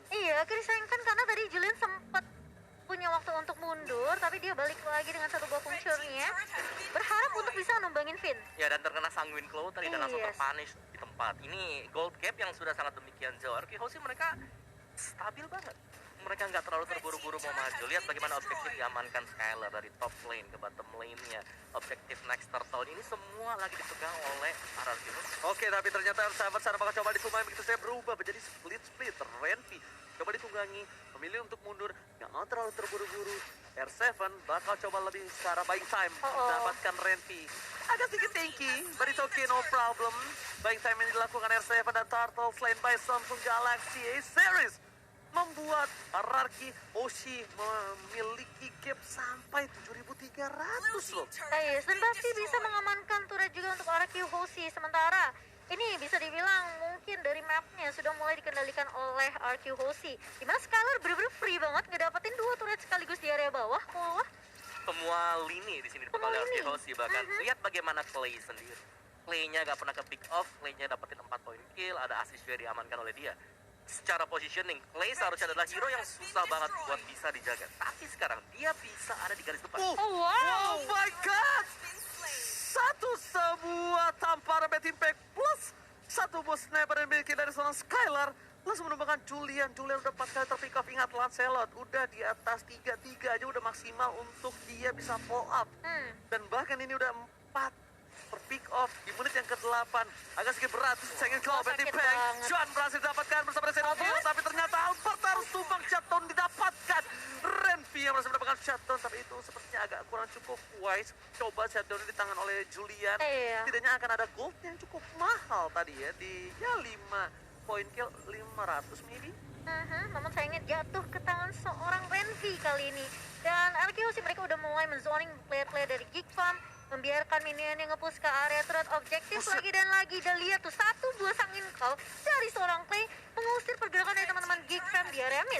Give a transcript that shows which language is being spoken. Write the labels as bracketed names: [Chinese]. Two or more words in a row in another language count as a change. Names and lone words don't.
[Indonesian] Iya, disayangkan karena tadi Julian sempat punya waktu untuk mundur, tapi dia balik lagi dengan satu buah puncturnya, berharap untuk bisa numbangin Finn. Ya, dan terkena Sanguine Claw tadi dan langsung [English] Yes. [Indonesian] terpunish di tempat. Ini [English] gold gap [Indonesian] yang sudah sangat demikian jauh. Arkehosi mereka stabil banget. Mereka nggak terlalu terburu-buru mau maju. Lihat bagaimana objektif diamankan Skylar dari [English] top lane [Indonesian] ke [English] bottom lane-nya. [Indonesian] Objektif [English] next turtle [Indonesian] ini semua lagi dipegang oleh Arkehosi. Oke, tapi ternyata R7 sana bakal coba ditunggangi begitu saya berubah menjadi split. Renvi coba ditunggangi, memilih untuk mundur, nggak mau terlalu terburu-buru. R7 bakal coba lebih ke arah [English] buying time, [Indonesian] mendapatkan Renvi. Agak sedikit tanky, [English] but it's okay, no problem. Buying time [Indonesian] ini dilakukan R7 dan [English] Turtle slain by [Indonesian] Samsung Galaxy A-Series. Membuat Ararki Oshi memiliki gap sampai 7.300 loh. Yes, dan pasti bisa mengamankan turret juga untuk Araki Hoshi. Sementara ini bisa dibilang mungkin dari mapnya sudah mulai dikendalikan oleh RQ Hoshi. Dimana Skylar bener-bener free banget ngedapetin dua turret sekaligus di area bawah. Wah, Semua lini di sini dipegang oleh Semua lini. Arkehosi. Bahkan lihat bagaimana Clay sendiri. Clay-nya nggak pernah ke [English] pick off, [Indonesian] Clay-nya dapetin 4 poin kill, ada assist juga diamankan oleh dia. secara positioning, Clay seharusnya adalah hero yang susah banget buat bisa dijaga. Tapi sekarang dia bisa ada di garis depan. Oh Oh wow. [English] my god! [Indonesian] Satu sebuah tamparan Bad Impact plus satu bus sniper yang dimiliki dari seorang Skylar langsung menumbangkan Julian. Julian udah 4 kali terpick off. Ingat Lancelot udah di atas 3-3 aja udah maksimal untuk dia bisa [English] pull up. [Indonesian] Dan bahkan ini udah 4 per [English] pick off [Indonesian] di menit yang ke-8. Agak sedikit berat sayangin kalau Bad sakit Impact. banget. John berhasil didapatkan bersama Resident Evil, Albert? tapi ternyata Albert harus tumbang shutdown didapatkan. Renvi yang berhasil mendapatkan shutdown, tapi itu sepertinya agak kurang cukup wise. Coba shutdown di tangan oleh Julian. Iya. Tidaknya akan ada gold yang cukup mahal tadi ya, di ya 5 poin kill 500 maybe. Namun sayangnya jatuh ke tangan seorang Renvi kali ini. Dan RQC mereka udah mulai menzoning player-player dari Geek Farm, membiarkan minion yang nge-push ke area turret objektif Buset. lagi dan lagi. Dan lihat tuh satu buah angin call dari seorang Clay mengusir pergerakan dari teman-teman Geek Farm di area mid.